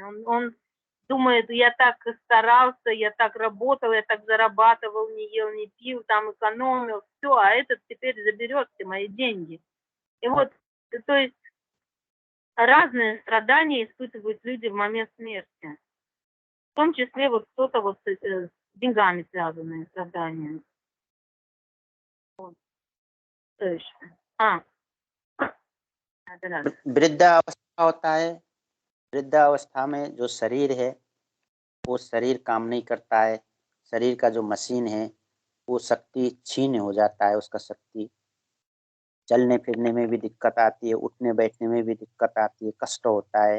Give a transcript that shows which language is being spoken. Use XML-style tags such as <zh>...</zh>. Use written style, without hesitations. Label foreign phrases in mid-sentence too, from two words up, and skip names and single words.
<ru>Он думает, я так старался, я так работал, я так зарабатывал, не ел, не пил, там экономил, все, а этот теперь заберет все мои деньги. И вот, то есть разные страдания испытывают люди в момент смерти. В том числе вот кто-то вот с деньгами связанные страдания. Вот. То есть,</ru> <hi>वृद्धावस्था होता है। वृद्धावस्था में जो शरीर है वो शरीर काम नहीं करता है। शरीर का जो मशीन है वो शक्ति क्षीण हो जाता है, उसका शक्ति चलने फिरने में भी दिक्कत आती है, उठने बैठने में भी दिक्कत आती है, कष्ट होता है।</hi>